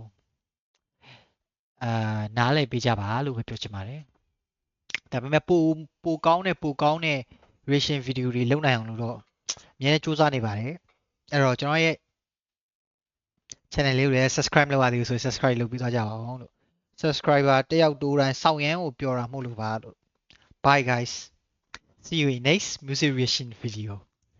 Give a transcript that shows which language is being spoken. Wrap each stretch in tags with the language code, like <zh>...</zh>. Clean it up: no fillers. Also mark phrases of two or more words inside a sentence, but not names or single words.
<my>နားလည်ပေးကြပါလို့ပဲပြောချင်ပါတယ်ဒါပေမဲ့ပိုကောင်းတဲ့</my> <en>reaction video</en> <my>တွေလုပ်နိုင်အောင်လို့တော့အများကြီးစူးစမ်းနေပါတယ်အဲ့တော့ကျွန်တော်ရဲ့ channel လေးကိုလည်း subscribe လုပ်ရသေးဘူးဆိုရင် subscribe လုပ်ပြီးသွားကြပါအောင်လို့ subscriber တယောက်တိုးတိုင်းစောင့်ရမ်းကိုပြောတာမဟုတ်လို့ပါလို့</my> <en>bye guys see you in next music reaction video</en>